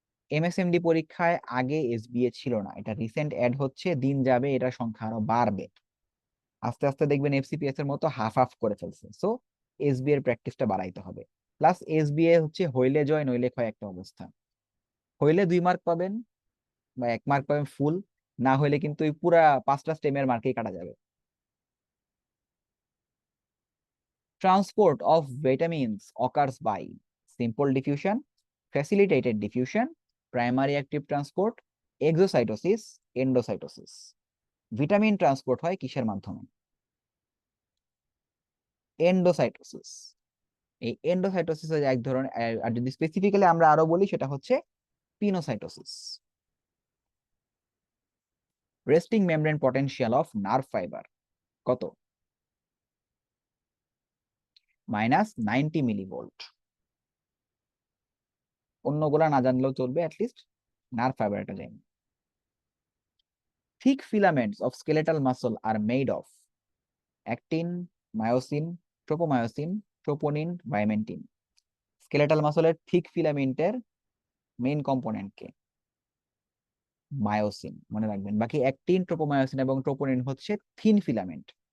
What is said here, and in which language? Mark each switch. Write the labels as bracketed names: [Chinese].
[Bangla] এমএসএমডি পরীক্ষায় আগে এসবিএ ছিল না, এটা রিসেন্ট অ্যাড হচ্ছে, দিন যাবে এটা সংখ্যা আরো বাড়বে, আস্তে আস্তে দেখবেন এফসিপিএস এর মতো হাফ হাফ করে ফেলছে। সো এসবিএ এর প্র্যাকটিসটা বাড়াইতে হবে। প্লাস এসবিএ হচ্ছে হইলে জয় নইলে ক্ষয় একটা অবস্থা। হইলে 2 মার্ক পাবেন বা 1 মার্ক পাবেন ফুল, না হইলে কিন্তু ওই পুরা 5টা স্টেমের মার্কেই কাটা যাবে। [English] Transport of vitamins occurs by simple diffusion, facilitated diffusion, primary active transport, exocytosis, endocytosis. [Bangla] Vitamin transport হয় কিসের মাধ্যমে? এন্ডোসাইটোসিস। এই এন্ডোসাইটোসিস এক ধরনের, আর যদি স্পেসিফিক্যালি আমরা আরো বলি সেটা হচ্ছে pinocytosis. Resting membrane potential of nerve fibre কত? -90 মিলিভোল্ট। অন্যগুলা না জানলেও চলবে, অ্যাটলিস্ট নার্ভ ফাইবার এটা জানি। [English] Thick filaments of skeletal muscle are made of actin, myosin, tropomyosin, troponin, vimentin. [Bangla] Skeletal মাসলের thick ফিলামেন্টের main component K? Myosin, মনে রাখবেন। বাকি অ্যাক্টিন, ট্রোপোমায়োসিন এবং ট্রোপোনিন হচ্ছে থিন ফিলামেন্ট।